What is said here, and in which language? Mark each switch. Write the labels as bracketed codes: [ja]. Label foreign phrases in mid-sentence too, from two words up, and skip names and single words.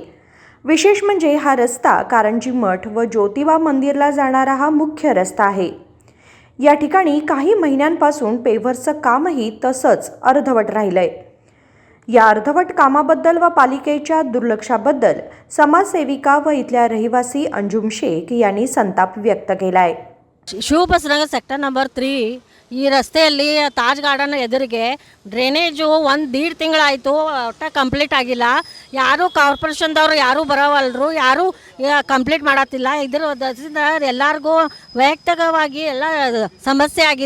[mr] विशेष म्हणजे हा रस्ता कारंजी मठ व ज्योतिबा मंदिरला जाणारा हा मुख्य रस्ता आहे. या ठिकाणी काही महिन्यांपासून पेव्हरचं कामही तसंच अर्धवट राहिलंय. या अर्धवट कामाबद्दल व पालिकेच्या दुर्लक्षाबद्दल समाजसेविका व इथल्या रहिवासी अंजुम शेख यांनी संताप व्यक्त केलाय. [kn] ಶಿವಬಸವನಗರ [en] sector number [kn] 3 ಈ ರಸ್ತೆಯಲ್ಲಿ ತಾಜ್ ಗಾರ್ಡನ್ ಎದುರಿಗೆ ಡ್ರೈನೇಜು 1.5 ತಿಂಗಳಾಯಿತು, ಒಟ್ಟು ಕಂಪ್ಲೀಟ್ ಆಗಿಲ್ಲ. ಯಾರೂ ಕಾರ್ಪೊರೇಷನ್ದವರು ಯಾರೂ ಬರೋವಲ್ರು, ಯಾರೂ ಕಂಪ್ಲೀಟ್ ಮಾಡತ್ತಿಲ್ಲ. ಇದರಿಂದ ಎಲ್ಲರಿಗೂ ವೈಯಕ್ತಿಕವಾಗಿ ಎಲ್ಲ ಸಮಸ್ಯೆ ಆಗಿದೆ.